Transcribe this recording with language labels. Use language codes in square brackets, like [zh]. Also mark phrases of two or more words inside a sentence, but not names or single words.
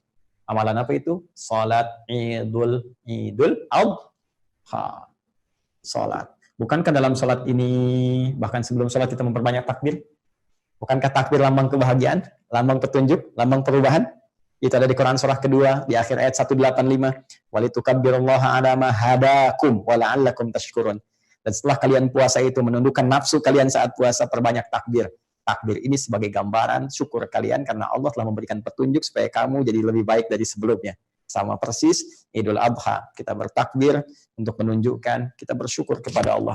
[id] Amalan apa itu? Salat Idul Adha. Salat. Bukankah dalam salat ini, bahkan sebelum salat kita memperbanyak takbir? Bukankah takbir lambang kebahagiaan, lambang petunjuk, lambang perubahan? Itu ada di Quran surah kedua, di akhir ayat 185. [ar] ولتكبروا الله على ما هداكم ولعلكم تشكرون. [id] Dan setelah kalian puasa itu menundukkan nafsu kalian saat puasa, perbanyak takbir. Takbir ini sebagai gambaran syukur kalian karena Allah telah memberikan petunjuk supaya kamu jadi lebih baik dari sebelumnya. Sama persis Idul Adha, kita bertakbir untuk menunjukkan kita bersyukur kepada Allah.